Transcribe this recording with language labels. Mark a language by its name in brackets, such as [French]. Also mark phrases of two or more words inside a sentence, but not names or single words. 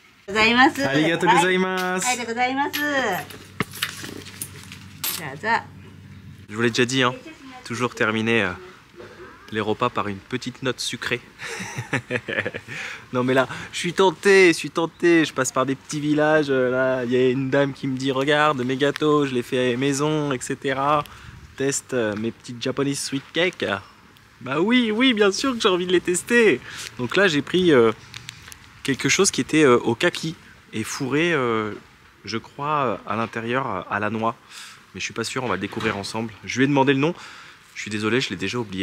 [Japanese] ございます。ありがとうございます。はい、でございます。じゃあ、じゃあ。 [French] Je vous l'ai déjà dit, hein, toujours terminer les repas par une petite note sucrée. Non mais là, je suis tenté, je passe par des petits villages, là, il y a une dame qui me dit regarde mes gâteaux, je les fais maison, etc. Teste mes petites [English] Japanese sweet cakes. [French] Bah oui, bien sûr que j'ai envie de les tester. Donc là j'ai pris quelque chose qui était au kaki et fourré, je crois, à l'intérieur à la noix. Mais je suis pas sûr, on va le découvrir ensemble. Je lui ai demandé le nom, je suis désolé, je l'ai déjà oublié.